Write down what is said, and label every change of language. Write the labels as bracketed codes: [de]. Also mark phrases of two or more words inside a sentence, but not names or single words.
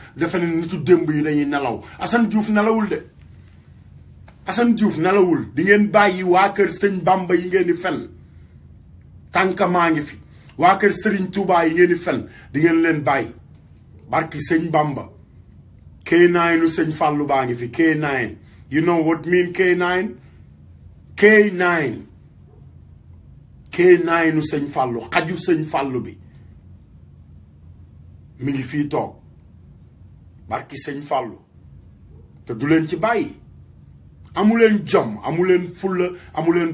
[wo] defe ne nitu démb yi dañuy nelaw Assane Diouf nelawul de Assane Diouf nelawul di ngeen bàyyi waa kër sëñ Bamba yi ngeen di fen tànk maa ngi fi waa kër Serigne Touba yi ngeen di fen di ngeen leen bàyyi barki sëñ Bamba K9 sëñ Fallou baa ngi fi K9 [en] you know what mean [wo] K9 K9 sëñ Fallou xaju sëñ Fallou bi mi ngi fii toog barki sëñ Fallou te du leen ci bàyyi amuleen jom amuleen fulla amuleen